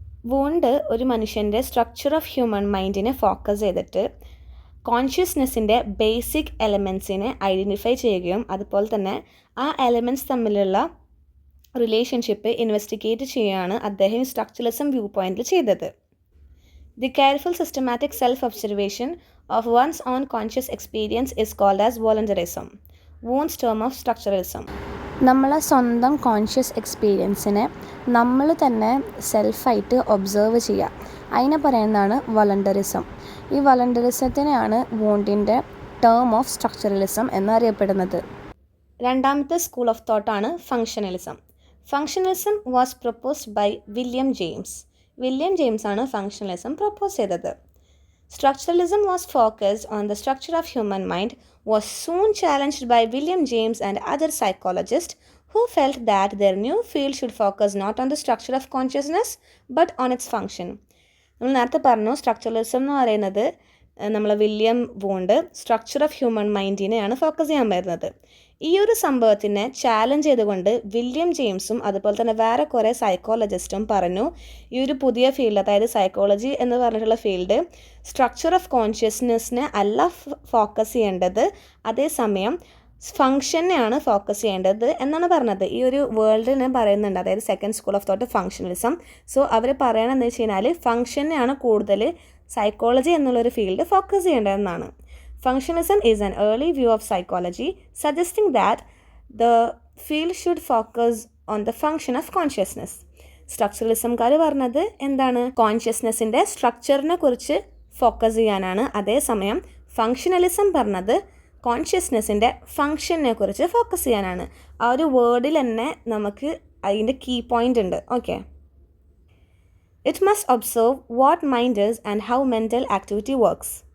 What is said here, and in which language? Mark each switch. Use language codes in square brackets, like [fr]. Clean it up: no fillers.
[ml] Wound ഒരു മനുഷ്യൻ്റെ structure of human മൈൻഡിനെ focus ചെയ്തിട്ട് കോൺഷ്യസ്നെസ്സിൻ്റെ ബേസിക് എലമെൻസിനെ ഐഡൻറ്റിഫൈ ചെയ്യുകയും അതുപോലെ തന്നെ ആ എലമെൻറ്റ്സ് തമ്മിലുള്ള റിലേഷൻഷിപ്പ് ഇൻവെസ്റ്റിഗേറ്റ് ചെയ്യുകയാണ് അദ്ദേഹം സ്ട്രക്ചറലിസം വ്യൂ പോയിൻറ്റിൽ ചെയ്തത്. [en] The careful systematic self-observation of one's own conscious experience is called as voluntarism, Wundt's term of structuralism. [ml] നമ്മളെ സ്വന്തം കോൺഷ്യസ് എക്സ്പീരിയൻസിനെ നമ്മൾ തന്നെ സെൽഫായിട്ട് ഒബ്സർവ് ചെയ്യുക, അതിനെ പറയുന്നതാണ് വോളണ്ടറിസം. ഈ വോളണ്ടറിസത്തിനെയാണ് വൂണ്ടിൻ്റെ ടേം ഓഫ് സ്ട്രക്ചറലിസം എന്നറിയപ്പെടുന്നത്. രണ്ടാമത്തെ school of തോട്ടാണ് ഫങ്ഷനലിസം. [en] Functionalism was proposed by William James. [ml] William James ആണ് ഫങ്ഷനലിസം പ്രപ്പോസ് ചെയ്തത്. [en] Structuralism was focused on the structure of human mind, was soon challenged by William James and other psychologists who felt that their new field should focus not on the structure of consciousness but on its function. [ml] നമ്മൾ നേരത്തെ പറഞ്ഞു structuralism എന്ന് പറയുന്നത് നമ്മളെ William Wundt structure of human മൈൻഡിനെയാണ് focus ചെയ്യാൻ വരുന്നത്. ഈ ഒരു സംഭവത്തിനെ ചാലഞ്ച് ചെയ്തുകൊണ്ട് വില്യം ജെയിംസും അതുപോലെ തന്നെ വേറെ കുറേ സൈക്കോളജിസ്റ്റും പറഞ്ഞു ഈ ഒരു പുതിയ ഫീൽഡ്, അതായത് സൈക്കോളജി എന്ന് പറഞ്ഞിട്ടുള്ള ഫീൽഡ് സ്ട്രക്ചർ ഓഫ് കോൺഷ്യസ്നെസ്സിനെ അല്ല ഫോക്കസ് ചെയ്യേണ്ടത്, അതേസമയം ഫങ്ഷനെയാണ് ഫോക്കസ് ചെയ്യേണ്ടത് എന്നാണ് പറഞ്ഞത്. ഈ ഒരു വേൾഡിനെ പറയുന്നുണ്ട്, അതായത് second school of thought ഫങ്ഷനലിസം. So അവർ പറയണമെന്ന് വെച്ച് കഴിഞ്ഞാൽ ഫങ്ഷനെയാണ് കൂടുതൽ സൈക്കോളജി എന്നുള്ളൊരു field focus ചെയ്യേണ്ടതെന്നാണ്. [en] Functionalism is an early view of psychology suggesting that the field should focus on the function of consciousness. [ml] സ്ട്രക്ചറലിസംകാർ പറഞ്ഞത് എന്താണ്, കോൺഷ്യസ്നെസ്സിൻ്റെ സ്ട്രക്ചറിനെ കുറിച്ച് ഫോക്കസ് ചെയ്യാനാണ്. അതേസമയം ഫങ്ഷനലിസം പറഞ്ഞത് കോൺഷ്യസ്നെസ്സിൻ്റെ ഫങ്ഷനെ കുറിച്ച് ഫോക്കസ് ചെയ്യാനാണ്. ആ ഒരു വേർഡിൽ തന്നെ നമുക്ക് അതിൻ്റെ കീ പോയിൻ്റ് ഉണ്ട്. [en] Okay, it must observe what mind is and how mental activity works.